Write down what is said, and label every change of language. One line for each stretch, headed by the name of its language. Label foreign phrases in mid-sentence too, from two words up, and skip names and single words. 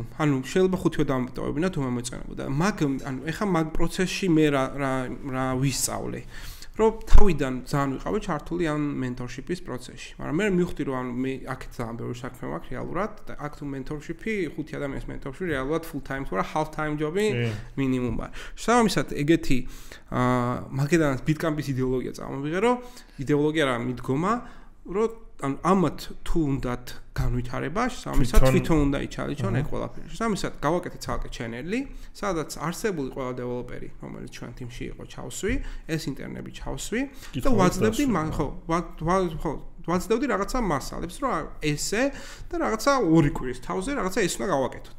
Georgian: ანუ შეიძლება 5-ე დამეტოვებინა თუ მომეწონებოდა. ანუ ეხა მაგ პროცესში მე რა ვისწავლე. რომ თავიდან ძალიან ვიყავი ჩართული ამ mentorship-ის პროცესში. მაგრამ მე მივხვდი რომ ანუ მე აქეთ ძალიან ბევრი საქმე მაქვს რეალურად და აქ თუ mentorship-ი 5 ადამიანის mentorship-ი რეალურად
English: full time
Georgian: თუ რა
English: half time
Georgian: ჯობი მინიმუმ არის. შესაბამისად ეგეთი მაგედანაც Bitcamp-ის იდეოლოგია წამოვიღე რომ იდეოლოგია რა მიდგომა რომ ანუ ამათ თუ უნდათ განვითარება, შესაბამისად თვითონ უნდა იჩალიჩონ ეგ ყველაფერი. შესაბამისად გავაკეთეთ ცალკე ჩენელი, სადაც არსებული ყველა დეველოპერი, რომელიც ჩვენ თიმში იყო, ჩავსვი, ეს ინტერნები ჩავსვი და ვაძლევდი ვაძლევდი რაღაცა მასალებს, რომ ესე და რაღაცა 2 კვირის თავზე რაღაცა ეს უნდა გავაკეთოთ.